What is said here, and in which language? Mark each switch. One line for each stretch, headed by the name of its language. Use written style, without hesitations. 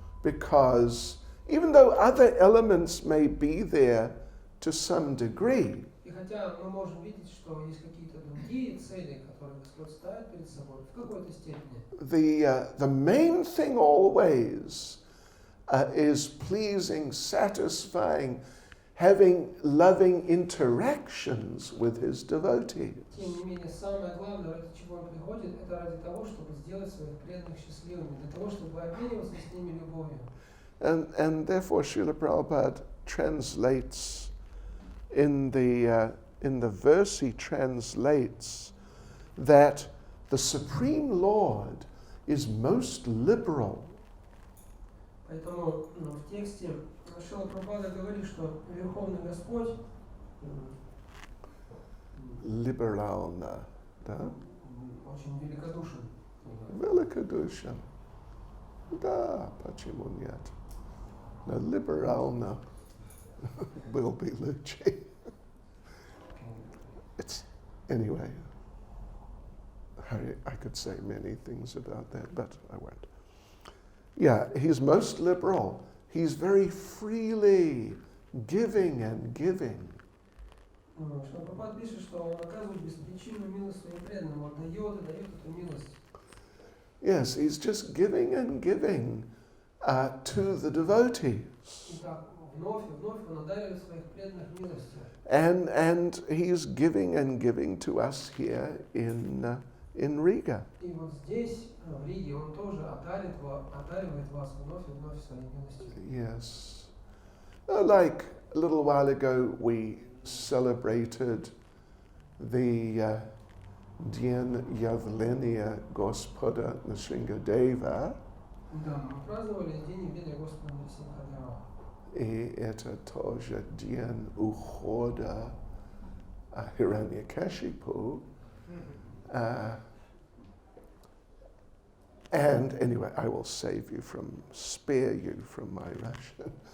English: Because even though other elements may be there to some degree,
Russian: И хотя мы можем видеть, что есть какие-то другие цели, которые Господь ставит перед собой, в какой-то степени,
English: the main thing always is pleasing, satisfying, having loving interactions with his devotees.
Russian: тем не менее, самое главное, ради чего Он приходит, это ради того, чтобы сделать своих преданных счастливыми, для того, чтобы обмениваться с ними любовью.
English: And therefore Srila Prabhupada translates in the verse he translates that the Supreme Lord is most liberal.
Russian: Поэтому в тексте Шрила Прабхупада говорит, что Верховный Господь Liberalna, да? очень великодушен. Великодушен. Да, почему нет? Но liberalna
English: will be
Russian: лучше.
English: It's, anyway, I could say many things about that, but I won't. Yeah, he's most liberal. He's very freely giving and giving.
Russian: Шрила Прабхупада пишет, что Он оказывает беспричинную милость своим преданным, Он дает и дает эту милость.
English: Yes, he's just giving and giving to the devotees.
Russian: И так вновь и вновь Он одаривает своих преданных милостью.
English: And he's giving and giving to us here in Riga.
Russian: И вот здесь, в Риге, Он тоже одаривает вас вновь и вновь своей милостью.
English: Yes. Like a little while ago, we celebrated the
Russian: Dien Явления Господа Нрсингхадева. Да, мы праздновали День явления Господа Нрсингхадева. И это тоже Dien Ухода Hiranyakashipu.
English: And anyway, I will spare you from my Russian.